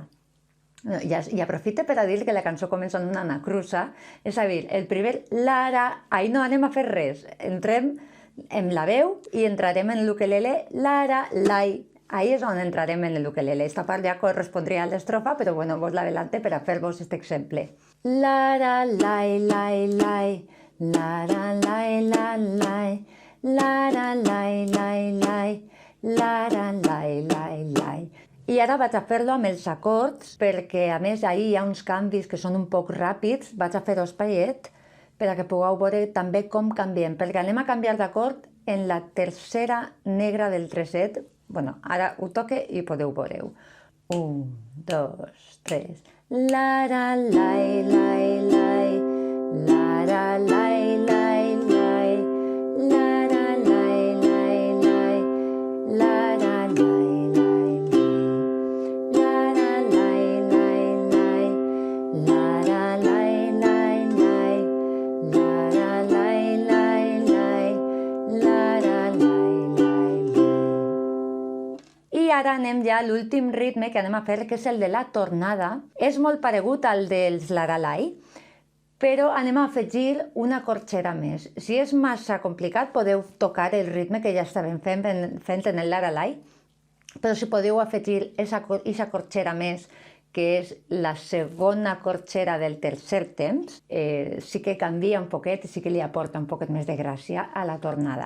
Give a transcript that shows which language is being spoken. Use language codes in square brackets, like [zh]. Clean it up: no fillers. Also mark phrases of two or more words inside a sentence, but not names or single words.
[ca] I aprofite per a dir que la cançó comença amb una anacrusa, és a dir, el primer lara, ahir no anem a fer res, entrem amb la veu i entrarem en l'ukelele lara, lai. Ahí és on entrarem en l'ukelele. Esta part ja correspondria a l'estrofa, però bueno, vos l'adelante per a fer-vos aquest exemple. Lara, lai, lai, lai, lara, lai, lai, lai, lara, lai, lai, lai, lara, lai, lai, lai. I ara vaig a fer-lo amb els acords, perquè a més ahir hi ha uns canvis que són un poc ràpids. Vaig a fer-ho espaiet per a que pugueu veure també com canviem, perquè anem a canviar d'acord en la tercera negra del treset. Bueno, ara ho toque i podeu veure-ho. 1, 2, 3. Lara, lai, lai, lai, lara, lai, lai, lai, lara, lai, lai, lai, lara, lai, lai, lai, lara, lai, lai, lai, lara, lai, lai, lai, lara, lai, lai, lai, lara, lai, lai, lai. I ara anem ja a l'últim ritme que anem a fer, que és el de la tornada. És molt paregut al dels laralai, però anem a afegir una corxera més. Si és massa complicat, podeu tocar el ritme que ja estàvem fent en el laralai, però si podeu afegir aquesta corxera més, que és la segona corxera del tercer temps, sí que canvia un poquet i sí que li aporta un poquet més de gràcia a la tornada.